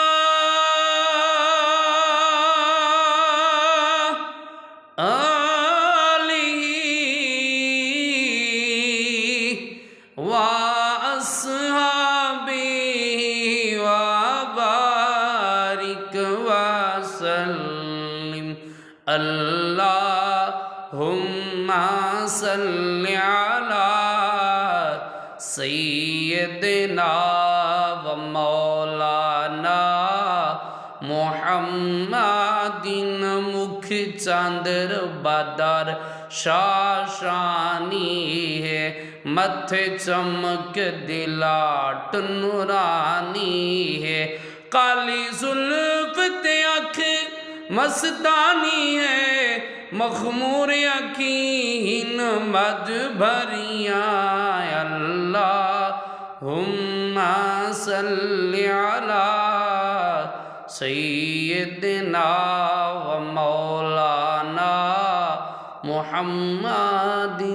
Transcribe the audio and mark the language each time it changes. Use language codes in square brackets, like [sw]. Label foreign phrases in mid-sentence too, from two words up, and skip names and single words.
[ar] وآله وأصحابه وبارك وسلم اللهم صل على سيدنا ومولانا محمد [pa] ਮੁੱਖ ਚੰਦਰ ਬਦਰ ਸ਼ਾਸ਼ਾਨੀ ਹੈ ਮੱਥੇ ਚਮਕ ਦਿਲਾਟ ਨੂਰਾਨੀ ਹੈ ਕਾਲੀ ਜ਼ੁਲਫ਼ ਤੇ ਅੱਖ ਮਸਤਾਨੀ ਹੈ ਮਖ਼ਮੂਰ ਯਕੀਨ ਮਦ ਭਰਿਆ [ar] اللهم صل على سيدنا ومولانا محمد.